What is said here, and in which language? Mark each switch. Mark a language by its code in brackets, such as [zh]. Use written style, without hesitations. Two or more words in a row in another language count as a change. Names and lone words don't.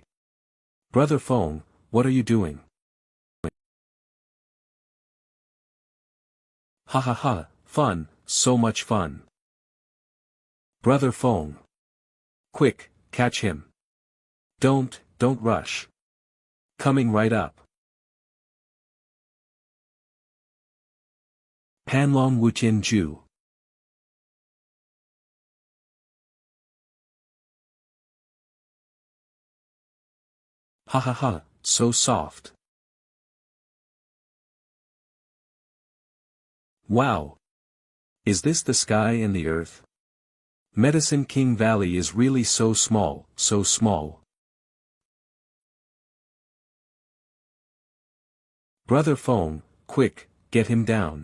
[en] Brother Fong, what are you doing? Ha ha ha, fun, so much fun. Brother Fong. Quick, catch him. Don't rush. Coming right up. Panlong Wuqian Ju. Ha ha ha, so soft. Wow. Is this the sky and the earth? Medicine King Valley is really so small, so small. Brother Fong, quick, get him down.